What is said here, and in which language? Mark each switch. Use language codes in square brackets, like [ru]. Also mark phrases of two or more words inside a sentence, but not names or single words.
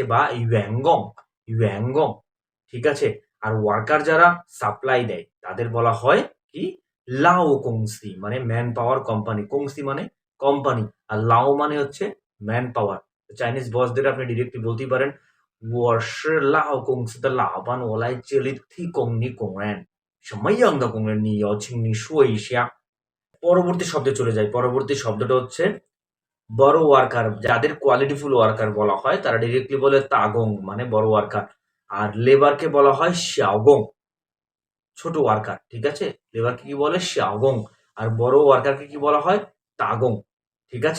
[bn] বা ইউয়ানগং, ইউয়ানগং। ঠিক আছে? আর ওয়ার্কার যারা সাপ্লাই দেয় তাদের বলা হয় কি? [zh] 劳工公司 [bn] মানে [en] man power company. [bn] কংসি মানে কোম্পানি। আর লাও মানে হচ্ছে [en] man power. [bn] চাইনিজ বসদের আপনি ডিরেক্টলি বলতেই পারেন, [zh] 我是老公司的老板，我来这里提供你工人。什么样的工人你要请你说一下。 [bn] পরবর্তী শব্দে চলে যাই। পরবর্তী শব্দটা হচ্ছে বড় ওয়ার্কার। যাদের [en] qualityful worker [bn] বলা হয় তারা ডিরেক্টলি বলে তাগং মানে বড় ওয়ার্কার। আর লেবারকে বলা হয় শাওগং, ছোট ওয়ার্কার। ঠিক আছে? লেবারকে কি বলে? শাওগং। আর বড় ওয়ার্কারকে কি বলা হয়? তাগং। ঠিক আছে?